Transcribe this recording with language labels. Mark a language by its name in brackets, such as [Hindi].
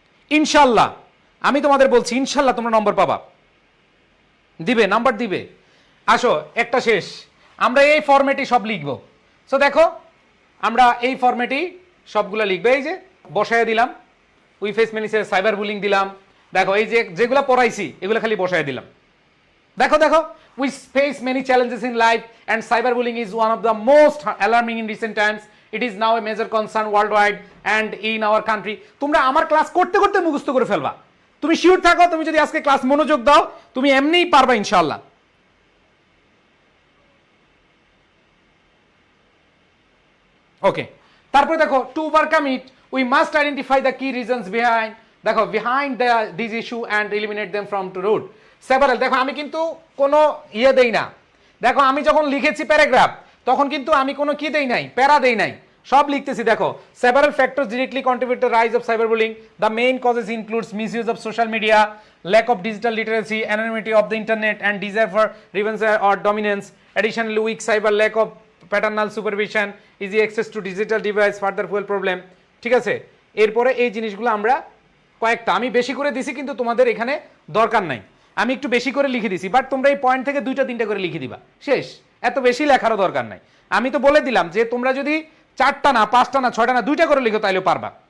[Bangla] ইনশাল্লাহ আমি তোমাদের বলছি, ইনশাল্লাহ তোমরা নম্বর পাবা, দিবে, নাম্বার দিবে। আসো একটা শেষ, আমরা এই ফরম্যাটে সব লিখবো। সো দেখো আমরা এই ফরম্যাটেই সবগুলো লিখবো। এই যে বসায় দিলাম, [English] we face many cyber bullying [Bangla] দিলাম। দেখো এই যে যেগুলো পড়াইছি এগুলো খালি বসায় দিলাম। দেখো দেখো, [English] we face many challenges in life and cyberbullying is one of the most alarming in recent times. It is now a major concern worldwide and in our country. [Bangla] তোমরা আমার ক্লাস করতে করতে মুখস্থ করে ফেলবা। তুমি শিওর থাকো, তুমি যদি আজকে ক্লাস মনোযোগ দাও তুমি এমনিই পারবা ইনশাআল্লাহ। [English] okay, [Bangla] তারপরে দেখো [English] To overcome it we must identify the key reasons behind, দেখো behind this issue and eliminate them from to root several. [Bangla] দেখো আমি কিন্তু কোনো ইয়ে দেই না। দেখো আমি যখন লিখেছি প্যারাগ্রাফ তখন কিন্তু আমি কোনো কি দেই নাই, প্যারা দেই নাই, সব লিখতেছি দেখো। [English] several factors directly contribute to the rise of cyberbullying. The main causes includes misuse of social media, lack of digital literacy, anonymity of the internet, and desire for revenge or dominance. Additionally, weak cyber, lack of paternal supervision, easy access to digital device further fuel problem. [Bangla] ঠিক আছে, এরপরে এই জিনিসগুলো আমরা কয়েকটা আমি বেশি করে দিছি, কিন্তু তোমাদের এখানে দরকার নাই, আমি একটু বেশি করে লিখে দিছি, বাট তোমরা এই পয়েন্ট থেকে 2টা 3টা করে লিখে দিবা, শেষ। এত বেশি লেখারও দরকার নাই। আমি তো বলে দিলাম যে তোমরা যদি 4টা না 5টা না 6টা না 2টা করে লিখো তাইলেও পারবা।